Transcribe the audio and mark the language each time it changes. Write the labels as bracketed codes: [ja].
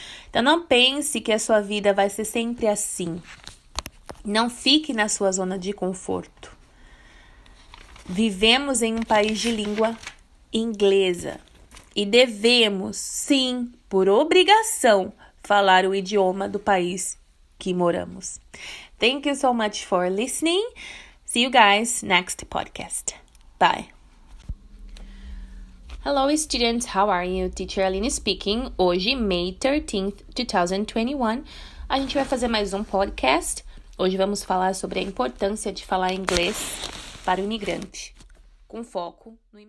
[pt] Então, não pense que a sua vida vai ser sempre assim. Não fique na sua zona de conforto. Vivemos em um país de língua inglesa e devemos, sim, por obrigação, falar o idioma do país que moramos. [en] Thank you so much for listening. See you guys next podcast. Bye. Hello students, how are you? Teacher Aline speaking. [pt] Hoje, [en] May 13th, [pt] 2021, a gente vai fazer mais um podcast. Hoje vamos falar sobre a importância de falar inglês para o imigrante, com foco no imigrante.